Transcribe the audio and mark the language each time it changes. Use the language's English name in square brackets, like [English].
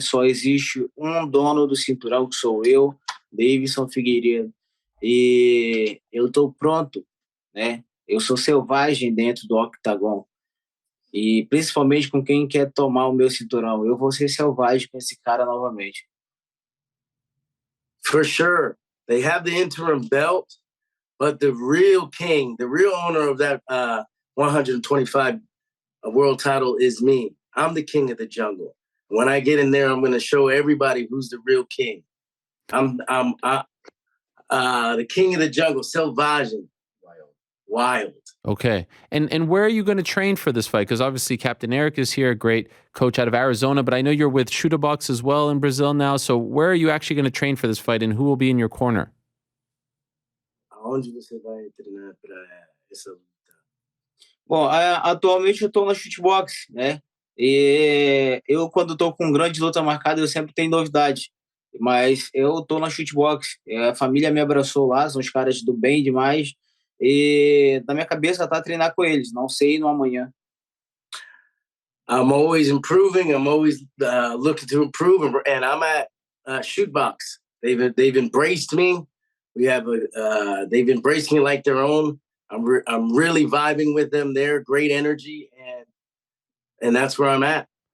[Portuguese] Só existe um dono do cinturão, que sou eu, Deiveson Figueiredo. E eu estou pronto, né? Eu sou selvagem dentro do octagon. E principalmente com quem quer tomar o meu cinturão. Eu vou ser selvagem com esse cara novamente. [English] For sure. They have the interim belt, but the real king, the real owner of that 125 world title is me. I'm the king of the jungle. When I get in there, I'm going to show everybody who's the real king. I'm the king of the jungle, selvagem, wild. Okay. And where are you going to train for this fight? Because obviously Captain Eric is here, a great coach out of Arizona, but I know you're with Shootbox as well in Brazil now. So where are you actually going to train for this fight, and who will be in your corner? [Portuguese] Aonde você vai treinar para essa luta? Bom, atualmente eu estou na Shootbox, né? E eu, quando estou com grande luta marcada, eu sempre tenho novidade. Mas eu estou na Shootbox. A família me abraçou lá, são os caras do bem demais. E na minha cabeça tá treinar com eles, não sei no amanhã. [English] I'm always improving. I'm always looking to improve, and I'm at Shootbox. They've embraced me. They've embraced me like their own. I'm really vibing with them. They're great energy, and that's where I'm at.